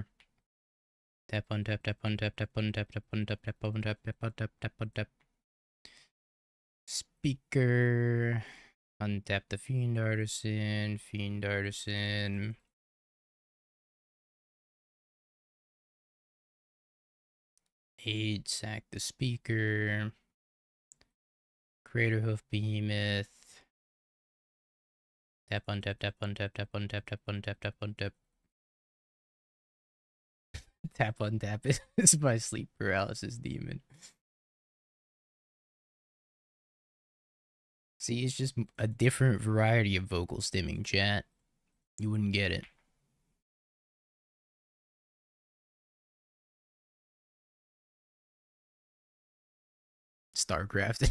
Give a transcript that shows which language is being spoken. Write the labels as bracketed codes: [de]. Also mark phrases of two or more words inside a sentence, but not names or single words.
[en] Tap on tap, tap on tap, tap on tap, tap on tap, tap on tap, tap on tap, tap on tap. Speaker. Untap the Fiend Artisan. Fiend Artisan. Aid, sack the speaker. Crater Hoof Behemoth. Tap on tap, tap on tap, tap on tap, tap on tap, tap on tap. Tap on tap is my sleep paralysis demon. See, it's just a different variety of vocal stimming, chat. You wouldn't get it. StarCraft.